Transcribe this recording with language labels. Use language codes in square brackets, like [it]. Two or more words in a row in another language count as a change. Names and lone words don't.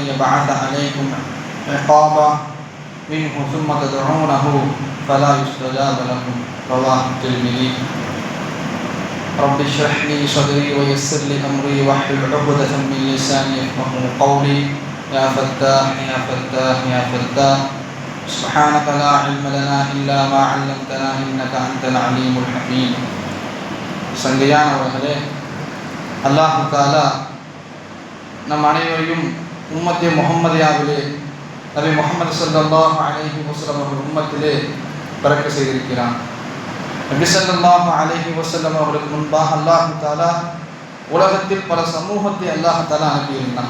[ar] يبعث عليكم عقابا منه ثم تدعونه فلا يستجاب لكم رواه الترمذي رب اشرح لي صدري ويسر لي أمري واحلل عقدة من لساني يفقهوا قولي يا فتاح يا فتاح يا فتاح سبحانك لا علم لنا إلا ما علمتنا إنك أنت العليم الحكيم [ta] சங்கையானவர்களே, [ar] الله تعالى [ta] நம் அனைவரையும் உம்மத்தே முஹம்மதியாவிலே நபி முஹம்மது [ar] صلى الله عليه وسلم [ta] அவர்கள் உம்மத்திலே பிறக்க செய்திருக்கிறான். நபி [ar] صلى الله عليه وسلم [ta] அவர்களுக்கு முன்பாக [ar] الله تعالى [ta] உலகத்தில் பல சமூகத்தை [ar] الله تعالى [ta] அனுப்பியிருந்தான்.